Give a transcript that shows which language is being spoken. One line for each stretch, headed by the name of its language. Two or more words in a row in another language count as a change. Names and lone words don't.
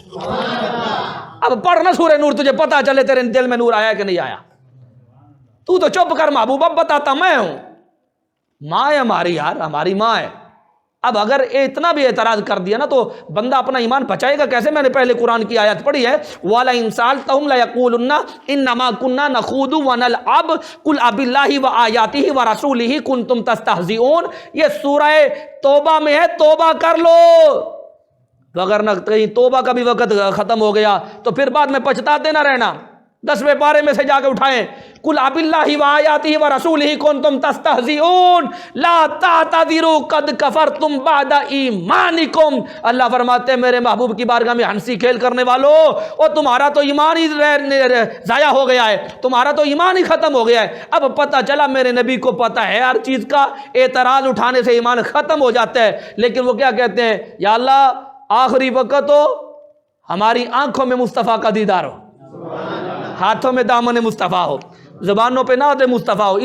Hindi: अब पढ़ना सूरह नूर, तुझे पता चले तेरे दिल में नूर आया कि नहीं आया। तू तो चुप कर महबूबा, बताता मैं हूं। माँ है हमारी यार, हमारी माँ है। अब अगर इतना भी एतराज कर दिया ना तो बंदा अपना ईमान बचाएगा कैसे। मैंने पहले कुरान की आयत पढ़ी है,
Arabic: ولئن سألتهم ليقولن إنما كنا نخوض ونلعب قل أبالله وآياته ورسوله كنتم تستهزئون.
Hindi: ये सूरह तौबा में है, तौबा कर लो, वगरना कहीं तौबा का भी वक़्त ख़त्म हो गया तो फिर बाद में पछताते ना रहना। 10वें पारे में से जाके उठाएं,
Arabic: قل أبالله وآياته ورسوله كنتم تستهزئون لا تعتذروا قد كفرتم بعد إيمانكم.
Hindi: अल्लाह फरमाते हैं मेरे महबूब की बारगाह में हंसी खेल करने वालों, और तुम्हारा तो ईमान ही ज़ाया हो गया है, तुम्हारा तो ईमान ही ख़त्म हो गया है। अब पता चला मेरे नबी को पता है हर चीज़ का, एतराज़ उठाने से ईमान ख़त्म हो जाता है। लेकिन वो क्या कहते हैं, या अल्लाह आखिरी वक़्त हो, हमारी आंखों में मुस्तफ़ा का दीदार हो, हाथों में दामन मुस्तफ़ा हो, ज़बानों पे नात मुस्तफ़ा हो।